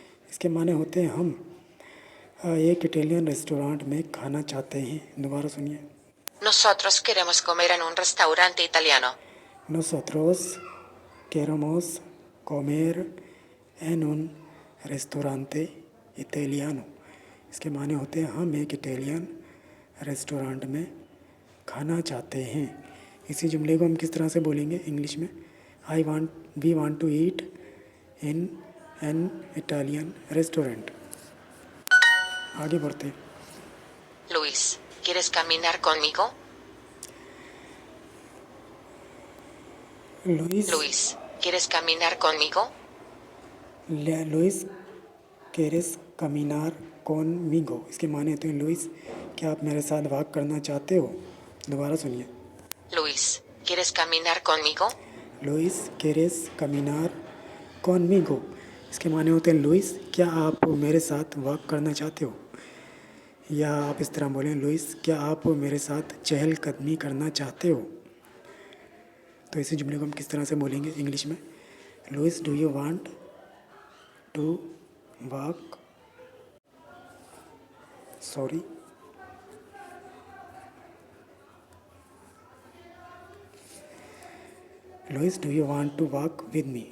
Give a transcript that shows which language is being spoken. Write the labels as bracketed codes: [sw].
[hi] इसके माने होते हैं हम एक इटालियन रेस्टोरेंट में खाना चाहते हैं। दोबारा सुनिए। [es] Nosotros queremos comer en un restaurante italiano. Nosotros queremos comer en un restaurante italiano। [hi] इसके माने होते हैं हम एक इटालियन रेस्टोरेंट में खाना चाहते हैं। इसी जुमले को हम किस तरह से बोलेंगे इंग्लिश में? [en] We want to eat in an Italian restaurant. [hi] आगे बढ़ते हैं। [es] Luis, ¿quieres caminar conmigo? Luis, ¿quieres caminar conmigo? लुइस केरेस कमिनार कॉनमिगो। [hi] इसके माने होते हैं लुइस क्या आप मेरे साथ वॉक करना चाहते हो। दोबारा सुनिए। [es] Luis, ¿quieres caminar conmigo? [hi] Louis [es] केरेस कमिनार कॉनमिगो। [hi] इसके माने होते हैं लुइस क्या आप मेरे साथ वॉक करना चाहते हो। या आप इस तरह बोलें लुइस क्या आप मेरे साथ चहलकदमी करना चाहते हो। तो इसी जुमले को हम किस तरह से बोलेंगे इंग्लिश में? [en] Louis do you want to walk Louis do you want to walk with me.